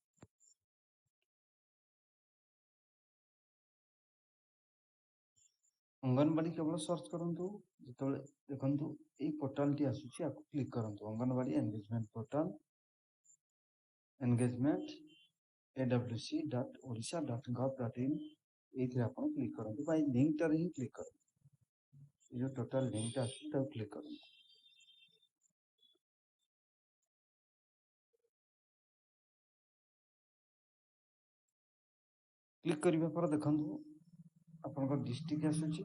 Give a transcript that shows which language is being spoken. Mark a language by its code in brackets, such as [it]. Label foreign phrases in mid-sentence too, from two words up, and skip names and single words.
[or] ଅଙ୍ଗନବାଡି କେବଳ ସର୍ଚ୍ଚ କରନ୍ତୁ। ଯେତେବେଳେ ଦେଖନ୍ତୁ ଏଇ ପୋର୍ଟାଲଟି ଆସୁଛି ଆକୁ କ୍ଲିକ୍ କରନ୍ତୁ। ଅଙ୍ଗନବାଡି ଏନଗେଜମେଣ୍ଟ ପୋର୍ଟାଲ ଏନଗେଜମେଣ୍ଟ awc.orissa.gov.in ଏଇଥିରେ ଆପଣ କ୍ଲିକ୍ କରନ୍ତୁ ବା ଏଇ ଲିଙ୍କଟାରେ ହିଁ କ୍ଲିକ୍ କରନ୍ତୁ। ଏ ଯୋଉ ଟୋଟାଲ ଲିଙ୍କଟା ଆସୁଛି ତାକୁ କ୍ଲିକ୍ କରନ୍ତୁ। କ୍ଲିକ୍ କରିବା ପରେ ଦେଖନ୍ତୁ ଆପଣଙ୍କ ଡିଷ୍ଟ୍ରିକ୍ଟ ଆସୁଛି।